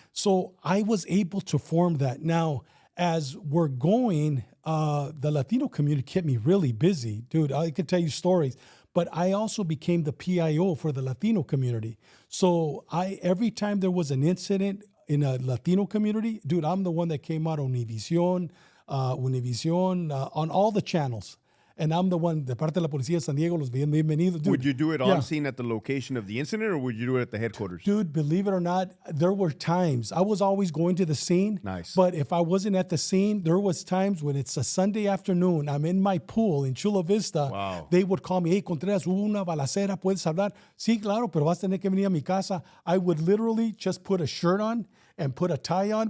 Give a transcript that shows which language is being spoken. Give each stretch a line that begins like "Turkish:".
English: So I was able to form that. Now, as we're going, the Latino community kept me really busy. Dude, I could tell you stories. But I also became the PIO for the Latino community. So every time there was an incident in a Latino community, dude, I'm the one that came out on Univision, on all the channels. And I'm the one,
Spanish: de parte de la Policía de San Diego, los bienvenidos.
English: Dude, would you do it on scene at the location of the incident, or would you do it at the headquarters? Dude, believe it or not, there were times I was always going to the scene. Nice. But if I wasn't at the scene, there was times when it's a Sunday afternoon, I'm in my pool in Chula Vista. Wow. They would call me, hey, Contreras,
Spanish: hubo una balacera, ¿puedes hablar? Sí, claro, pero vas a tener que venir a mi casa.
English: I would literally just put a shirt on and put a tie on.